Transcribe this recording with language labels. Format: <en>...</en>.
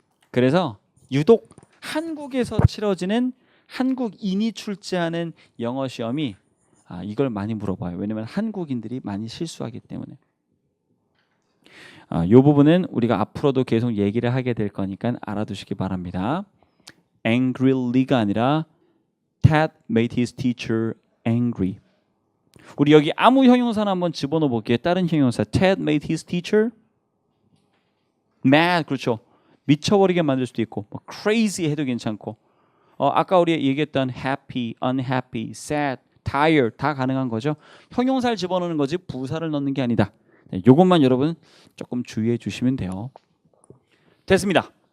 <ko>그래서 유독 한국에서 치러지는 한국인이 출제하는 영어 시험이 이걸 많이 물어봐요. 왜냐하면 한국인들이 많이 실수하기 때문에. 이 부분은 우리가 앞으로도 계속 얘기를 하게 될 거니까 알아두시기 바랍니다.</ko> <en>angryly가</en> <ko>아니라</ko> <en>Ted made his teacher angry.</en> <ko>우리 여기 아무 형용사나 한번 집어넣어 볼게요. 다른 형용사</ko> <en>Ted made his teacher mad.</en> <ko>그렇죠. 미쳐버리게 만들 수도 있고 뭐 crazy 해도 괜찮고 아까 우리 얘기했던 happy, unhappy, sad, tired 다 가능한 거죠. 형용사를 집어넣는 거지 부사를 넣는 게 아니다. 이것만 여러분 조금 주의해 주시면 돼요. 됐습니다.</ko>